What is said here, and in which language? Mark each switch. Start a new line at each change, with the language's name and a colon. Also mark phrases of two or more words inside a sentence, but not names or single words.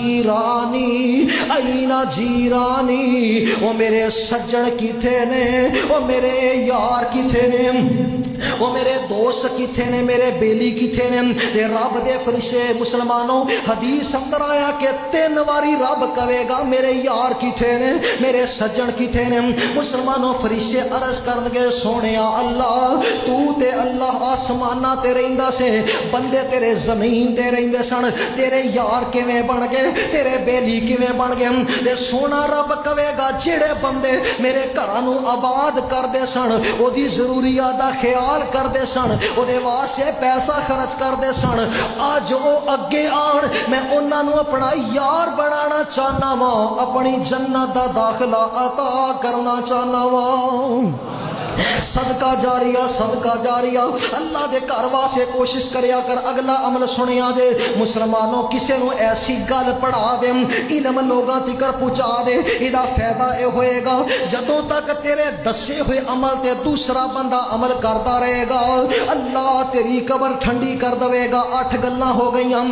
Punjabi: جیرانی، اینا جیرانی، وہ میرے سجن کتے نے، وہ میرے یار کتے نے، وہ میرے دوست کتے نے، میرے بیلی کتے نے۔ تے رب دے فرشتے مسلمانوں حدیث اندر آیا کہ 3 واری رب کہے گا میرے یار کتے نے، میرے سجن کتے نے۔ مسلمانوں فرشتے عرض کرن گے سونیا اللہ تو تے اللہ آسماناں تے رہندا سے، بندے تیرے زمین تے رہندے سن، تیرے یار کیویں بن گئے، تیرے بیلی کیویں بن گئے؟ تے سونا رب کہے گا جڑے بندے میرے گھراں نو آباد کردے سن، او دی ضروریات دا خیال کردے سن، او دے واسطے پیسہ خرچ کردے سن، اج او اگے آن میں انہاں نو اپنا یار بنانا چاہنا وا، اپنی جنت دا داخلہ عطا کرنا چاہنا وا۔ صدقہ جاریہ، صدقہ جاریہ، اللہ دے گھر واسطے کوشش کریا کر۔ اگلا عمل سنیا جے مسلمانوں، کسے نو ایسی گل پڑھا دے، علم لوگاں تکر پہنچا دے، ایدا فائدہ اے ہوئے گا جدوں تک تیرے دسے ہوئے عمل تے دوسرا بندہ عمل کرتا رہے گا اللہ تیری قبر ٹھنڈی کر دے گا۔ 8 گلاں ہو گئیاں۔